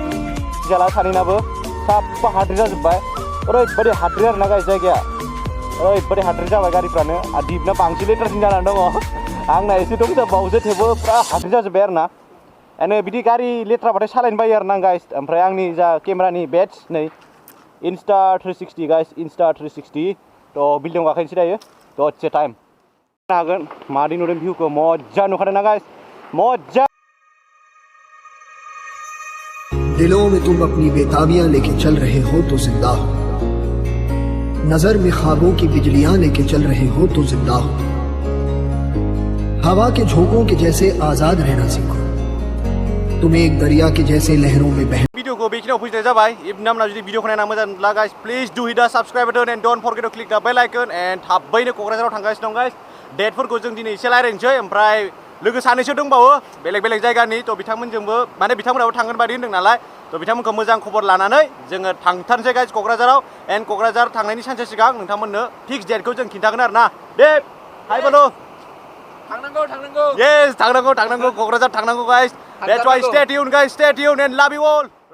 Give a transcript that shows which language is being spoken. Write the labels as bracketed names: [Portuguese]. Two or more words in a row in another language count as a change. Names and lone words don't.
[Bodo] जाला सानैनाबो साफा हाद्रि जाजोब्बाय ओरैबायदि हाद्रि आरोना गाइस जायगाया ओरैबायदि हाद्रि जाबाय गारिफ्रानो आरो दिपना बांसिन लेटारसिन जानानै दङ आंना एसे दंजाबावोसो थेवबो फुरा हाद्रि जाजोब्बाय आरोना बिदि गारि लेथ्राबाथाय सालायनो बायो आरो ना गाइस ओमफ्राय आंनि जा केमेरानि बेट्स नै Insta360 गाइस Insta360 थ' बिल्डिंआव गाखोनोसै दायो दसे टाइम हागोन मादि नुदों भिउखौ मजा नुखादों ना गाइस मजा [Hindi] दिलों में तुम अपनी बेताबियां लेके चल रहे हो तो जिंदा हो नजर में ख्वाबों की बिजलियां लेके चल रहे हो तो जिंदा हो हवा के झोंकों के जैसे आजाद रहना सीखो तुम एक दरिया के जैसे लहरों में बह [Bodo] वीडियो को बेखिनियाव फोजोबनाय जाबाय इबनामना जुदि भिडिअखौ नायना मोजां मोनब्ला गाइस [English] please do hit the subscribe button and don't forget to click the bell icon and [Bodo] थाबैनो क'क्राझाराव थांगासिनो दं गाइस डेटफोरखौ जों दिनै एसे रायज्लायनोसै ओमफ्राय लोगो सानैसो दंबावो बेलेग बेलेग जायगानि थ' बिथांमोनजोंबो माने बिथांमोनाबो थांगोन बादि होनदों नालाय थ' बिथांमोनखौ मोजां खबर लानानै जोङो थांथारनोसै गाइस क'क्राझाराव एन्ड क'क्राझार थांनायनि सानसे सिगां नोंथांमोननो फिक्स डेटखौ जों खिन्थागोन आरो ना दे हाय बोलो थांनांगौ yes थांनांगौ क'क्राझार थांनांगौ गाइस [English] that's why stay tuned guys stay tuned and love you all